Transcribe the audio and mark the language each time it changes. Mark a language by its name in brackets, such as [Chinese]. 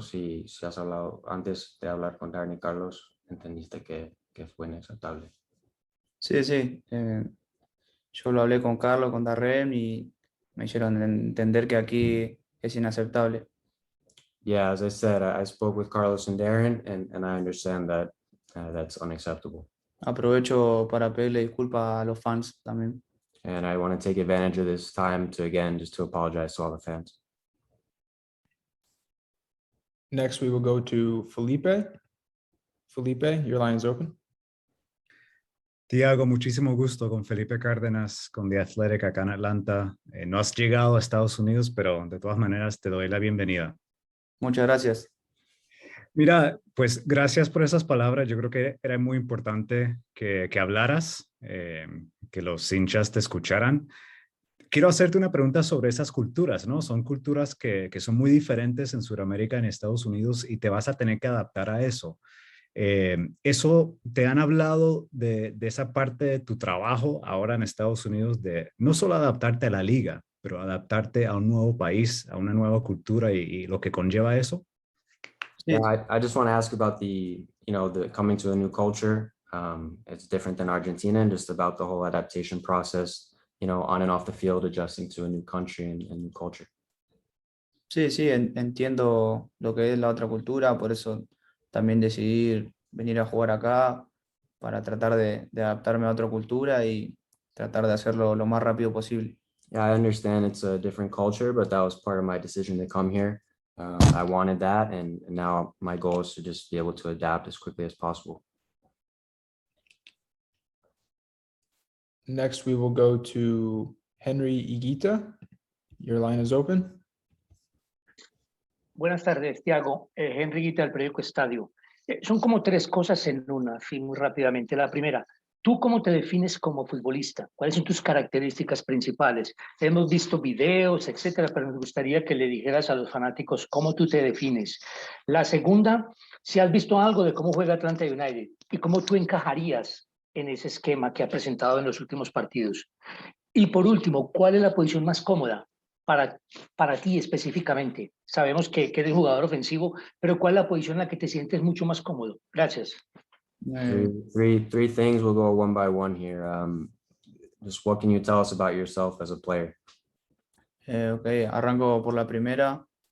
[Spanish] Si has hablado antes de hablar con Darren y Carlos, entendiste que fue inaceptable. Sí, sí. Yo lo hablé con Carlos, con Darrem y me hicieron entender que aquí es inaceptable. [English] Yeah, as I said, I spoke with Carlos and Darren, and I understand that that's unacceptable. [Spanish] Aprovecho para pedirle disculpas a los fans también. [English] And I want to take advantage of this time to, again, just to apologize to all the fans. Next, we will go to Felipe. Felipe, your line is open. [Spanish] Thiago, muchísimo gusto con Felipe Cardenas, con The Athletic acá en Atlanta. No has llegado a Estados Unidos, pero de todas maneras te doy la bienvenida. Muchas gracias. Mira, pues gracias por esas palabras. Yo creo que era muy importante que hablaras, que los hinchas te escucharan. Quiero hacerte una pregunta sobre esas culturas, ¿no? Son culturas que son muy diferentes en Sudamérica y en Estados Unidos y te vas a tener que adaptar a eso. ¿Eso te han hablado de esa parte de tu trabajo ahora en Estados Unidos, de no solo adaptarte a la liga, pero adaptarte a un nuevo país, a una nueva cultura y lo que conlleva eso? Sí, [English] Yeah, I just want to ask about the coming to a new culture. It's different than Argentina, and just about the whole adaptation process, on and off the field, adjusting to a new country and new culture. [Spanish] sí, entiendo lo que es la otra cultura, por eso también decidí venir a jugar acá para tratar de adaptarme a otra cultura y tratar de hacerlo lo más rápido posible. [English] Yeah, I understand it's a different culture, but that was part of my decision to come here. I wanted that, and now my goal is to just be able to adapt as quickly as possible. Next, we will go to Henry.Higuita. Your line is open. [Spanish] Buenas tardes, Thiago. Henry.Higuita del periódico Estadio. Son como tres cosas en una, así muy rápidamente. La primera, ¿tú cómo te defines como futbolista? ¿Cuáles son tus características principales? Hemos visto videos, etcétera, pero me gustaría que le dijeras a los fanáticos cómo tú te defines. La segunda, si has visto algo de cómo juega Atlanta United y cómo tú encajarías en ese esquema que ha presentado en los últimos partidos. Y por último, ¿cuál es la posición más cómoda para ti específicamente? Sabemos que eres jugador ofensivo, pero ¿cuál es la posición en la que te sientes mucho más cómodo? Gracias. [English] Three things. We'll go one by one here. Just what can you tell us about yourself as a player? [Spanish] Ok, arranco por la primera.